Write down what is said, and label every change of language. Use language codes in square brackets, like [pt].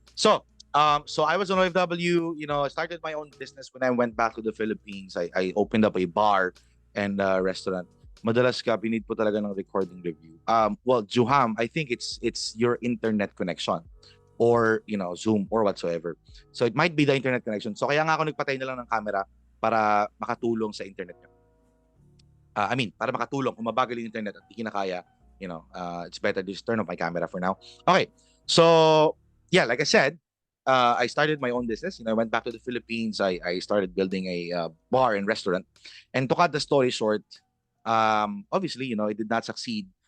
[en] So I was on OFW, I started my own business when I went back to the Philippines. I opened up a bar and restaurant. [tl] Madalas ka, pinid po talaga ng recording review. [en] Well, Juham, I think it's your internet connection or, Zoom or whatsoever. So it might be the internet connection. [tl] So kaya nga ako nagpatay na lang ng camera para makatulong sa internet nyo. Para makatulong. Kung mabagal yung internet at di kinakaya, [en] it's better to just turn off my camera for now. Okay. So, yeah, like I said, I started my own business. I went back to the Philippines. I started building a bar and restaurant. And to cut the story short, obviously, it did not succeed.